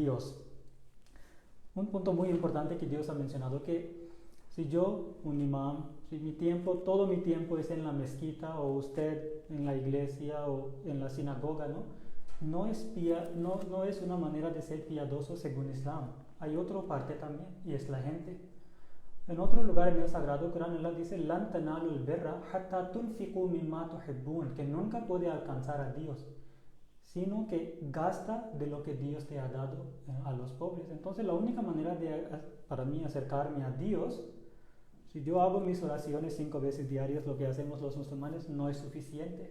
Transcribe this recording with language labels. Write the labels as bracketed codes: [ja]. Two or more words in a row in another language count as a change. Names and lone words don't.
[es] Un punto muy importante que Dios ha mencionado, que Si yo, un imam, si todo mi tiempo es en la mezquita o usted en la iglesia o en la sinagoga, no es una manera de ser piadoso según Islam. Hay otra parte también, y es la gente. En otro lugar en el Sagrado Corán, Allah dice, [ar] "لن تنالوا البر حتى تنفقوا مما تحبون", [es] que nunca puede alcanzar a Dios, sino que gasta de lo que Dios te ha dado a los pobres. Entonces, la única manera para mí acercarme a Dios, si yo hago mis oraciones 5 veces diarias, lo que hacemos los musulmanes, no es suficiente.